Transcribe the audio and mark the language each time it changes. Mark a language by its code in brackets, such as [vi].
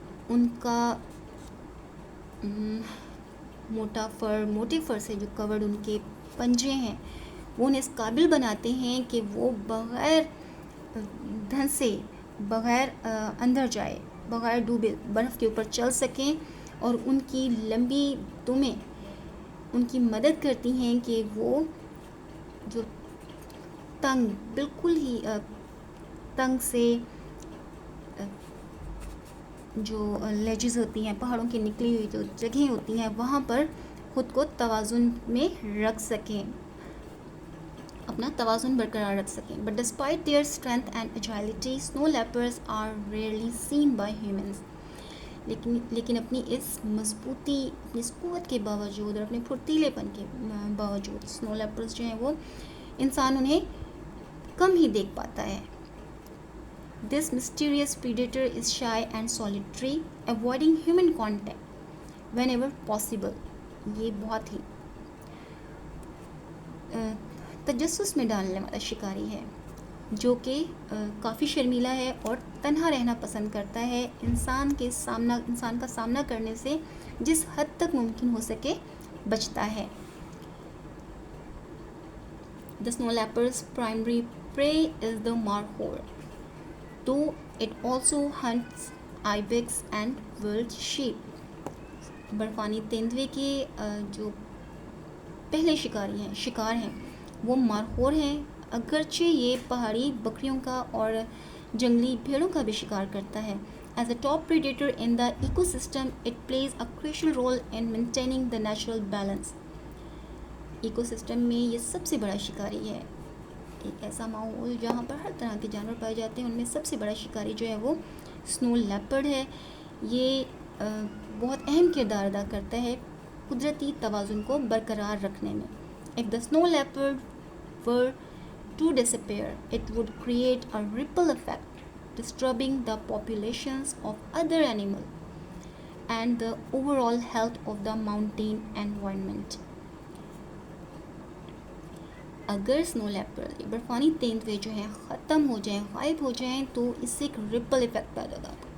[ur] ان کا موٹے فر سے جو کورڈ ان کے پنجے ہیں وہ انہیں اس قابل بناتے ہیں کہ وہ بغیر دھنسے، بغیر اندر جائے، بغیر ڈوبے برف کے اوپر چل سکیں، اور ان کی لمبی دمیں ان کی مدد کرتی ہیں کہ وہ جو بالکل ہی تنگ سے جو لیجز ہوتی ہیں، پہاڑوں کی نکلی ہوئی جو جگہیں ہوتی ہیں، وہاں پر خود کو توازن میں رکھ سکیں، اپنا توازن برقرار رکھ سکیں. [en] But despite their strength and agility, snow leopards are rarely seen by humans. [ur] لیکن اپنی اس مضبوطی، اپنی اس قوت کے باوجود اور اپنے پھرتیلے پن کے باوجود سنو لیپرز جو ہیں وہ انسان انہیں کم ہی دیکھ پاتا ہے. [en] This mysterious predator is shy and solitary, avoiding human contact whenever possible. [ur] یہ بہت ہی تجسس میں ڈالنے والا شکاری ہے جو کہ کافی شرمیلا ہے اور تنہا رہنا پسند کرتا ہے. انسان کا سامنا کرنے سے جس حد تک ممکن ہو سکے بچتا ہے. [en] The snow leopard's primary prey is the markhor, though it also hunts ibex and wild sheep. [ur] برفانی تیندوے کے جو پہلے شکار ہیں وہ مارخور ہیں، اگرچہ یہ پہاڑی بکریوں کا اور جنگلی بھیڑوں کا بھی شکار کرتا ہے. [en] As a top predator in the ecosystem, it plays a crucial role in maintaining the natural balance. [ur] Eco system میں یہ سب سے بڑا شکاری ہے. ایک ایسا ماحول جہاں پر ہر طرح کے جانور پائے جاتے ہیں، ان میں سب سے بڑا شکاری جو ہے وہ سنو لیپرڈ ہے. یہ بہت اہم کردار ادا کرتا ہے قدرتی توازن کو برقرار رکھنے میں. [en] If the snow leopard were to disappear, it would create a ripple effect, disturbing the populations of other animals and the overall health of the mountain environment. [ur] اگر سنو لیپرڈ برفانی تیندوے جو ہیں ختم ہو جائیں، غائب ہو جائیں، تو اس سے ایک رپل ایفیکٹ پیدا ہوگا.